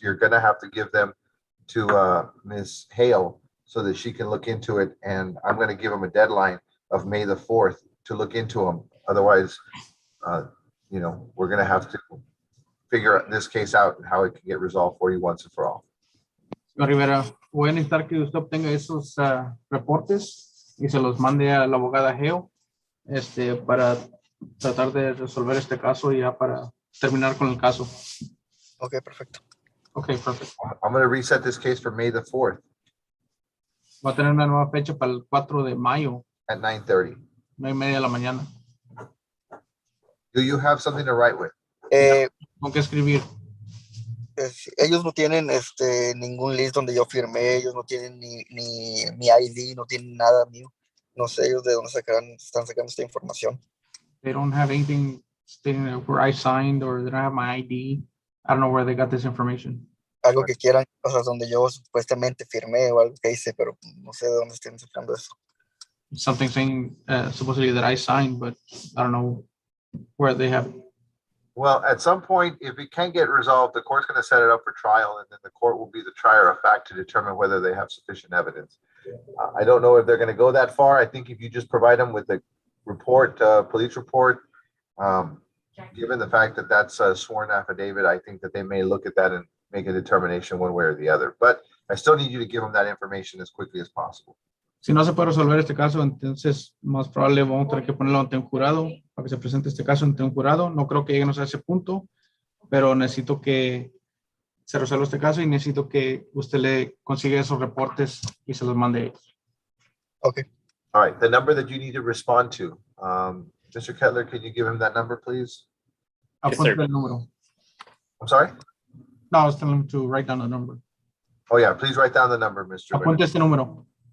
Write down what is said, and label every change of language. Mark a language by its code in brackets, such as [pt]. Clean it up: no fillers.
[en] You're going to have to give them to Ms. Hale so that she can look into it. And I'm going to give them a deadline of May the 4th to look into them. Otherwise, you know, we're going to have to figure this case out and how it can get resolved for you once and for all. [es] Señor Rivera, voy a necesitar que usted obtenga esos reportes y se los mande a la abogada Geo para tratar de resolver este caso y ya para terminar con el caso. Ok, perfecto. [en] Okay, perfect. I'm going to reset this case for May the 4th [es] Va a tener una nueva fecha para el 4 de mayo, [en] at 9:30. [es] 9:30 de la mañana. [en] Do you have something to write with? [es] ¿Con qué escribir? Ellos no tienen ningún list donde yo firmé, ellos no tienen ni mi ID, no tienen nada mío. No sé ellos de dónde están sacando esta información. [en] They don't have anything stating where I signed or they don't have my ID. I don't know where they got this information. [es] Algo que quieran, o sea, donde yo supuestamente firmé o algo que hice, pero no sé de dónde estén sacando eso. [en] Something saying supposedly that I signed, but I don't know where they have it. Well, at some point, if it can't get resolved, the court's going to set it up for trial, and then the court will be the trier of fact to determine whether they have sufficient evidence. I don't know if they're going to go that far. I think if you just provide them with a report, police report, given the fact that that's a sworn affidavit, I think that they may look at that and make a determination one way or the other. But I still need you to give them that information as quickly as possible. [es] Si no se puede resolver este caso, entonces más probable vamos a tener que ponerlo ante un jurado para que se presente este caso ante un jurado. No creo que lleguemos a ese punto, pero necesito que se resuelva este caso y necesito que usted le consiga esos reportes y se los mande. [en] Okay. All right, the number that you need to respond to. Mr. Kettler, can you give him that number, please? Yes, sir. [es] Apunte el número. [en] I'm sorry? No, I was telling him to write down the number. Oh, yeah, please write down the number, Mr. [es] Apunte este número.